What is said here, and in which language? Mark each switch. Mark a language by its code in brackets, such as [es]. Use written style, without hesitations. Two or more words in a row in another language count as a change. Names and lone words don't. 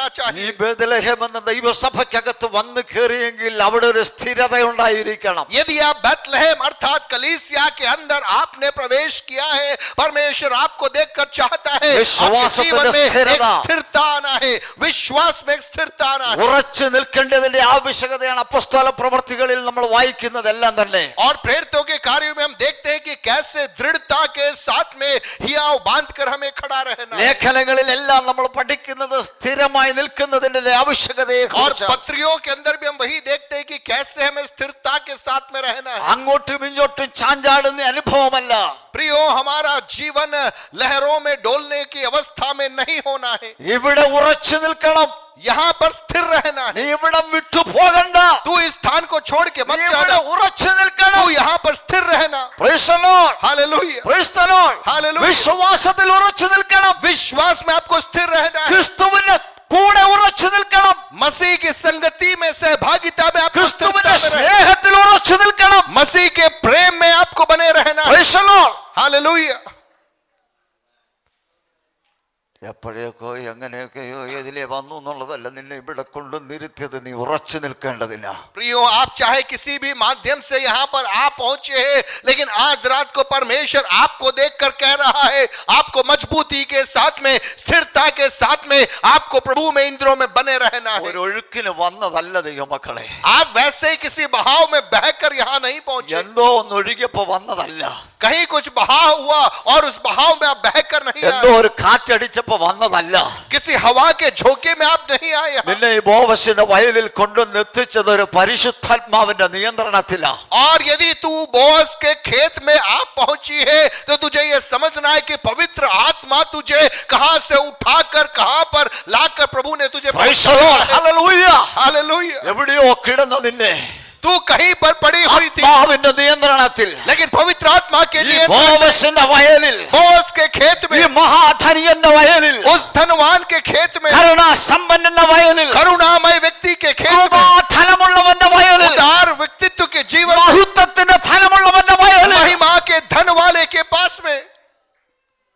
[ml] ഈ [hi] चाहिए। [ml] ബേത്ലഹേം എന്ന ദൈവസഭയ്ക്കകത്ത് വന്ന് കയറിയെങ്കിൽ അവിടെ ഒരു സ്ഥിരത ഉണ്ടായിരിക്കണം. [hi] यदि आप बेतलहम अर्थात कलीसिया के अंदर आपने प्रवेश किया है, परमेश्वर आपको देखकर चाहता है विश्वास आपके जीवन में में एक स्थिरता। स्थिरता आना है, विश्वास में एक स्थिरता आना है। [ml] ഉറച്ചു നിൽക്കേണ്ടതിന്റെ ആവശ്യകതയാണ് അപ്പോസ്തല പ്രവർത്തികളിൽ നമ്മൾ വായിക്കുന്നതെല്ലാം തന്നെ. [hi] और प्रेरितों के कार्यों में हम देखते हैं कि कैसे दृढ़ता के साथ में हियाव बांधकर हमें खड़ा रहना है। [ml] ലേഖനങ്ങളിലെല്ലാം നമ്മൾ പഠിക്കുന്നത് സ്ഥിരമായി നിൽക്കുന്നതിന്റെ ആവശ്യകതയെ [hi] और [ml] കുറിച്ചാണ്. [hi] पत्रियों के अंदर भी हम वही देखते हैं कि कैसे हमें स्थिरता के साथ में रहना है। [ml] അങ്ങോട്ടും ഇങ്ങോട്ടും ചാഞ്ചാടുന്ന അനുഭവമല്ല. [hi] प्रियो, हमारा जीवन लहरों में डोलने की अवस्था में नहीं होना है। [ml] ഇവിടെ उറച്ചു നിൽക്കണം. [hi] यहाँ पर स्थिर रहना [ml] നീ [hi] है। [ml] ഇവിടം വിട്ടു പോകണ്ട. [hi] तू इस स्थान को छोड़ के मत [ml] നീ ഇവിടെ [hi] जाना, [ml] ഉറച്ചു നിൽക്കണം. [hi] तू यहाँ पर स्थिर रहना। [en] Praise the Lord. [hi] हालेलुया। [en] Praise the Lord. Hallelujah. [ml] വിശ്വാസത്തിൽ ഉറച്ചു നിൽക്കണം. [hi] विश्वास में आपको स्थिर रहना है। [ml] ക്രിസ്തുവിന്റെ കൂടെ ഉറച്ചു നിൽക്കണം. [hi] मसीह की संगति में, सहभागिता में आपको [ml] ക്രിസ്തുവിന്റെ [hi] स्थिरता में रहना है। [ml] സ്നേഹത്തിൽ ഉറച്ചു നിൽക്കണം. [hi] मसीह के प्रेम में आपको बने रहना है। [en] Praise the Lord. [hi] हालेलुया। [ml] എപ്പോഴേക്കോ എങ്ങനെയൊക്കെയോ ഇതിലെ വന്നു എന്നുള്ളതല്ല നിന്നെ ഇവിടെ കൊണ്ടുവന്നിരുത്തിയത്. നീ ഉറച്ചു നിൽക്കേണ്ടതിനാ. [hi] प्रियो, आप चाहे किसी भी माध्यम से यहाँ पर आप पहुंचे हैं, लेकिन आज रात को परमेश्वर आपको देखकर कह रहा है, आपको मजबूती के साथ में, स्थिरता के साथ में, आपको प्रभु में, इंद्रों में बने रहना है। [ml] ഒരു ഒഴുക്കിന് വന്നതല്ല ദൈവമക്കളെ. [hi] आप वैसे ही किसी बहाव में बहकर यहाँ नहीं पहुंचे। [ml] എന്തോ ഒന്ന് ഒഴുകിയപ്പോ വന്നതല്ല. [hi] कहीं कुछ बहाव हुआ और उस बहाव में आप बहकर नहीं [ml] എന്തോ [hi] आए। [ml] ഒരു കാറ്റടിച്ചപ്പോ വന്നതല്ല. [hi] किसी हवा के झोंके में आप नहीं आए यहाँ। [ml] നിന്നെ ഈ ബോവസിന്റെ വയലിൽ കൊണ്ടുവന്ന് എത്തിച്ചത് ഒരു പരിശുദ്ധാത്മാവിന്റെ നിയന്ത്രണത്തിലാ. [hi] और यदि तू बोअज के खेत में आप पहुंची है, तो तुझे यह समझना है कि पवित्र आत्मा तुझे कहां से उठाकर कहां पर लाकर प्रभु ने तुझे [en] Praise the Lord. Hallelujah. [hi] हालेलुया। [ml] എവിടെയോ കിടന്ന നിന്നെ [hi] तू कहीं पर पड़ी हुई थी, [ml] ആത്മാവിന്റെ നിയന്ത്രണത്തിൽ [hi] लेकिन पवित्र आत्मा के [ml] ഈ [hi] लिए [ml] ബോവസിന്റെ വയലിൽ, [hi] बोअज के खेत [ml] ഈ [hi] में, [ml] മഹാധനികന്റെ വയലിൽ, [hi] उस धनवान के खेत में, [ml] കരുണാസമ്പന്നന്റെ വയലിൽ, [hi] करुणामय व्यक्ति के खेत में, [ml] ധനമുള്ളവന്റെ വയലിൽ, [hi] उदार व्यक्तित्व के जीवन में, [ml] മഹത്വത്തിന്റെ ധനമുള്ളവന്റെ വയലിൽ [hi] महिमा के धन वाले के पास में